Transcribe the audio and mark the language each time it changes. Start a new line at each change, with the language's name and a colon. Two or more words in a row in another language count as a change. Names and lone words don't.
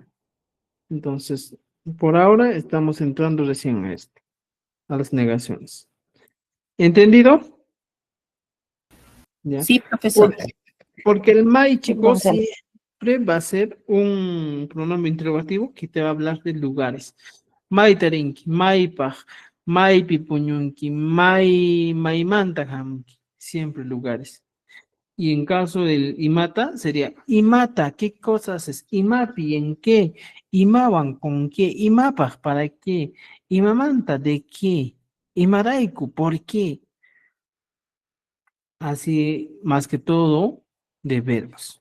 Spanish: Entonces, por ahora estamos entrando recién a esto, a las negaciones. ¿Entendido? ¿Ya? Sí, profesor. Porque el mai, Sí, chicos, profesor. siempre va a ser un pronombre interrogativo que te va a hablar de lugares.
Quechua: Maitarinki, maipaj, maipipuñunki, maimantajamki,
Spanish: siempre lugares. Y en caso del imata, sería imata, ¿qué cosas haces?
Quechua: Imapi,
Spanish: ¿en qué? Imaban, ¿con qué? Imapaj, ¿para qué?
Quechua: Imamanta,
Spanish: ¿de qué? Imaraiku, ¿por qué? Así, más que todo, de verbos.